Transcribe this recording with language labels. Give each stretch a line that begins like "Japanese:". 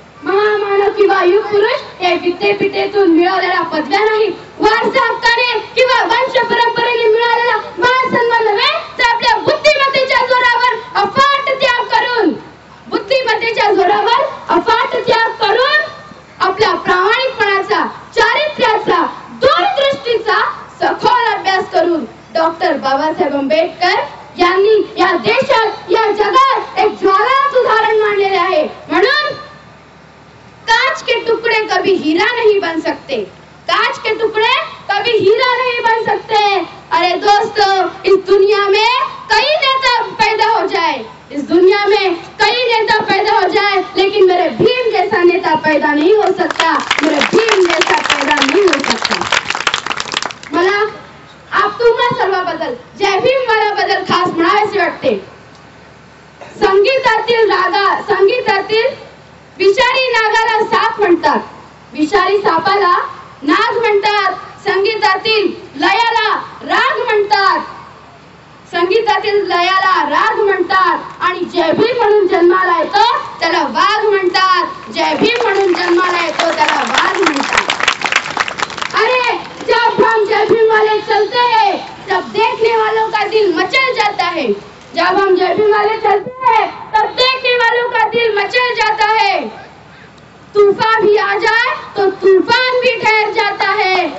Marathi: महामानव किंवा युग पुरुष हे विद्यापीठेतून मिळवलेल्या पदव्या नाही, वारसा हक्काने किंवा वंश परंपरेने मिळालेला मान सन्मान नव्हे, तर आपल्या बुद्धिमत्तेच्या जोरावर अफाट त्याग करून, बुद्धिमत्तेच्या जोरावर अफाट त्याग करून, आपल्या प्रामाणिकपणाचा, चारित्र्याचा, दूरदृष्टीचा सखोल अभ्यास करून डॉक्टर बाबासाहेब आंबेडकर यांनी या देशात, या जगात एक ज्वालाच उदाहरण मांडलेले आहे. म्हणून
Hindi: कांच के टुकड़े कभी हीरा नहीं बन सकते, कांच के टुकड़े कभी हीरा नहीं बन सकते. अरे दोस्तों, इस दुनिया में कई नेता पैदा हो जाए, इस दुनिया में कई नेता पैदा हो जाए, लेकिन मेरे भीम जैसा नेता पैदा नहीं हो सकता, मेरे भीम जैसा पैदा नहीं हो सकता.
Marathi: मला आप तुम्हा सर्वांबद्दल, जय भीम वाल्याबद्दल खास म्हणावेसे वाटते. संगीतातील रागा, संगीतातील विषारी नागाला साप म्हणतात, विषारी सापाला नाग म्हणतात. संगीतातील लयाला राग म्हणतात, संगीतातील लयाला राग म्हणतात. आणि जय भीम म्हणून जन्माला येतो त्याला वाघ म्हणतात, जय भीम म्हणून जन्माला येतो त्याला वाघ म्हणतात.
Hindi: अरे जब हम जय भीम वाले चलते हैं, तब देखने वालों का दिल मचल जाता है. जब हम जय भीम वाले चलते हैं, तब देखने वालों का दिल मचल जाता है. तूफान भी आ जाए तो तूफान भी ठहर जाता है.